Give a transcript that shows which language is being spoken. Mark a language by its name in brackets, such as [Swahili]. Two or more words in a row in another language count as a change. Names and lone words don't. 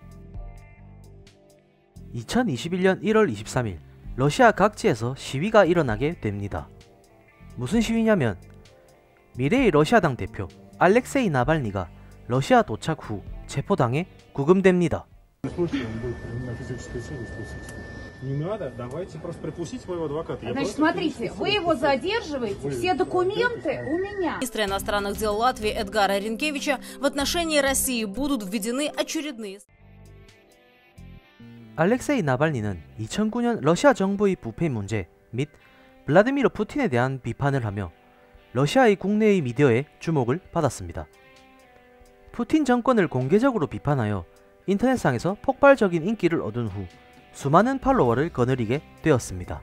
[Korean] 2021년 1월 23일 러시아 각지에서 시위가 일어나게 됩니다. 무슨 시위냐면 미래의 러시아당 대표 알렉세이 나발니가 러시아 도착 후 체포당해 구금됩니다. [Russian] Значит, смотрите, вы его задерживаете, все документы у меня. Министра иностранных дел Латвии Эдгара Ринкевича в отношении России будут введены очередные... [Korean] 알렉세이 나발니는 2009년 러시아 정부의 부패 문제 및 블라디미르 푸틴에 대한 비판을 하며 러시아의 국내의 미디어에 주목을 받았습니다. 푸틴 정권을 공개적으로 비판하여 인터넷상에서 폭발적인 인기를 얻은 후 수많은 팔로워를 거느리게 되었습니다.